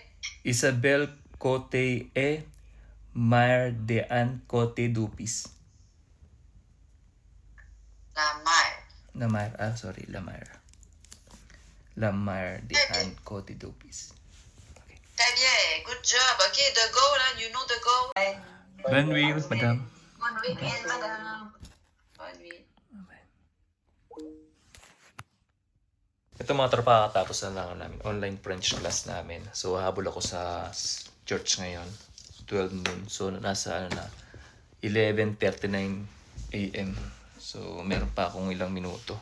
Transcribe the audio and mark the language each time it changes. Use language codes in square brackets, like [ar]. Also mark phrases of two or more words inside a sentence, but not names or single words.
[fr] Isabelle Côté et Mère de Anne Côté Dupis. La mère. La Mère. Sorry. La Mère. La Mère de Anne Côté Dupis. Très bien. [en] Good job. [fr] OK, De Gaulle, hein, [en] you know De Gaulle. [fr] Bonne nuit, madame. Bonne nuit, madame. Bonne nuit. [tl] Ito mga tropa, katapos na lang namin. [en] Online French class [tl] namin. So, habol ako sa church ngayon. 12 noon. So, nasa 11:39 a.m. So, meron pa akong ilang minuto.